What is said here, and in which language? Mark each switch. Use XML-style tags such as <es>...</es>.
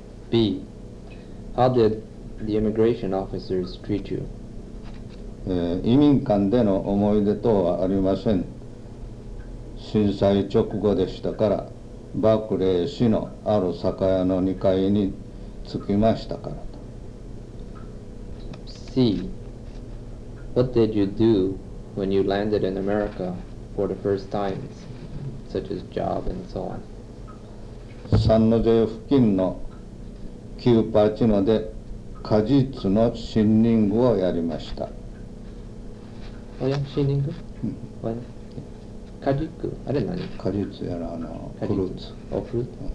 <en>B. How did the immigration officers treat you?</en> <ja>移民館での思い出等はありません。震災直後でしたから、バクレー市のある酒屋の2階に着きましたからと。</ja> <en>C. What did you do when you landed in America for the first time, such as job and so on?</en> <ja>サンノゼ付近のキューパチノで果実のシンニングをやりました。おや、シンニング？うん。果実？あれ何？果実やらフルーツ。お、フルーツ。</ja>